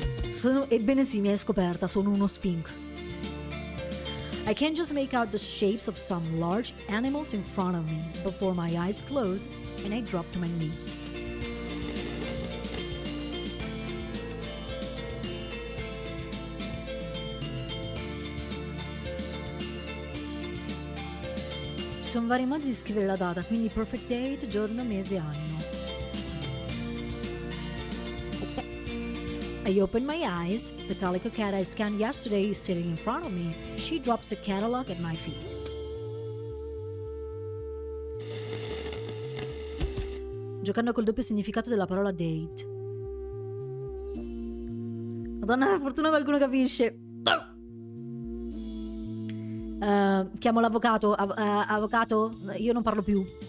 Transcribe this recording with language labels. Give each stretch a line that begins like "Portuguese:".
Italian: Ebbene sì, mi hai scoperta, sono uno sphinx.
English: I can just make out the shapes of some large animals in front of me before my eyes close and I drop to my knees.
Italian: Ci sono vari modi di scrivere la data, quindi
English: perfect date,
Italian: giorno, mese, anno.
English: I open my eyes. The calico cat I scanned yesterday is sitting in front of me. She drops the catalog at my feet.
Italian: giocando col doppio significato della parola date. Madonna, per fortuna qualcuno capisce. Chiamo l'avvocato. Avvocato, io non parlo più.